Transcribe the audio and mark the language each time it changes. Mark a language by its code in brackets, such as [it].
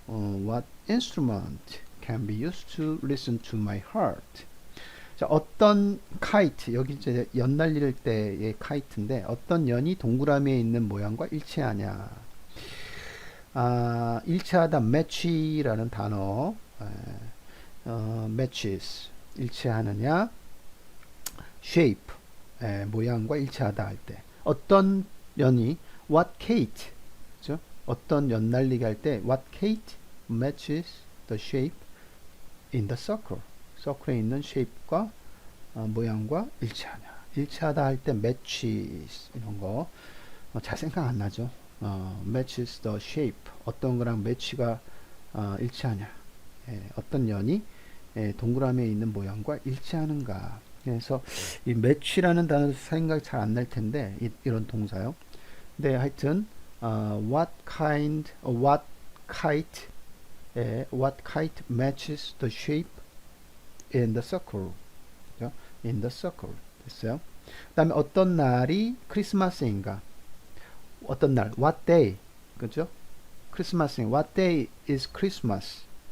[en] What instrument can be used to listen to my heart? [ko] 자, 어떤 kite 여기 이제 연 날릴 때의 kite인데 어떤 연이 동그라미에 있는 모양과 일치하냐? 일치하다 match라는 단어. matches 일치하느냐? shape 모양과 일치하다 할 때 어떤 연이 what kite 그죠? 어떤 연 날리기 할 때 [en] what kite matches the shape in the circle. [ko] 서클에 있는 shape과 모양과 일치하냐. 일치하다 할 때 matches 이런 거 잘 생각 안 나죠. [en] matches the shape. [ko] 어떤 거랑 매치가 일치하냐. 어떤 연이 동그라미에 있는 모양과 일치하는가. 그래서 이 match라는 단어 생각이 잘 안 날 텐데 이런 동사요. 근데 하여튼 [en] what kite matches the shape in the circle. [ko] 그죠? in the circle. 됐어요. 그 다음에 어떤 날이 크리스마스인가. 어떤 날, what day. 그죠? 크리스마스인, [en] what day is Christmas.